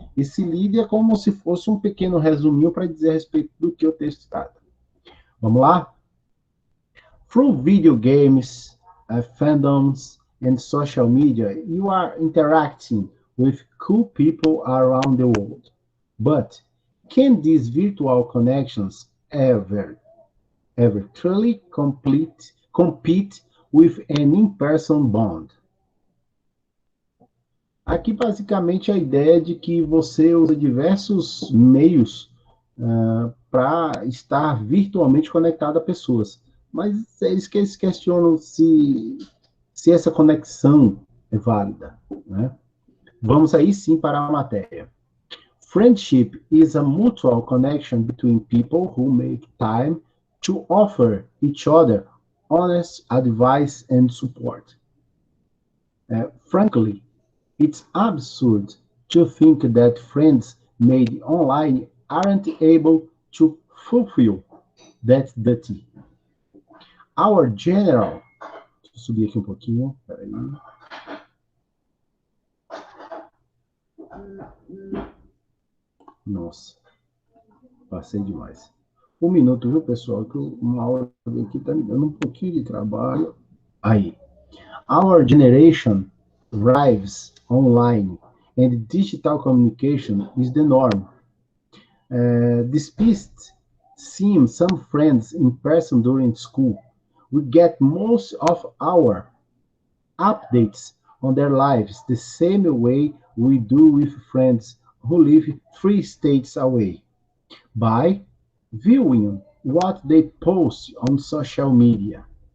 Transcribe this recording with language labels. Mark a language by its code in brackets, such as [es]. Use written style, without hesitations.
[pt] Esse lead é como se fosse um pequeno resuminho para dizer a respeito do que o texto trata. Vamos lá? [en] Through video games, fandoms, and social media, you are interacting with cool people around the world. But can these virtual connections ever truly compete with an in-person bond? [pt] Aqui, basicamente, a ideia de que você usa diversos meios para estar virtualmente conectado a pessoas. Mas eles questionam se essa conexão é válida, né? Vamos aí sim para a matéria. [en] Friendship is a mutual connection between people who make time to offer each other honest advice and support. Frankly, it's absurd to think that friends made online aren't able to fulfill that duty. Our general... [pt] Deixa eu subir aqui um pouquinho, peraí. Nossa, passei demais. Um minuto, viu, pessoal? Que uma hora aqui tá me dando um pouquinho de trabalho. Aí. [en] Our generation thrives online, and digital communication is the norm. Despite seeing some friends in person during school, we get most of our updates on their lives the same way we do with friends who live 3 states away, by viewing what they post on social media.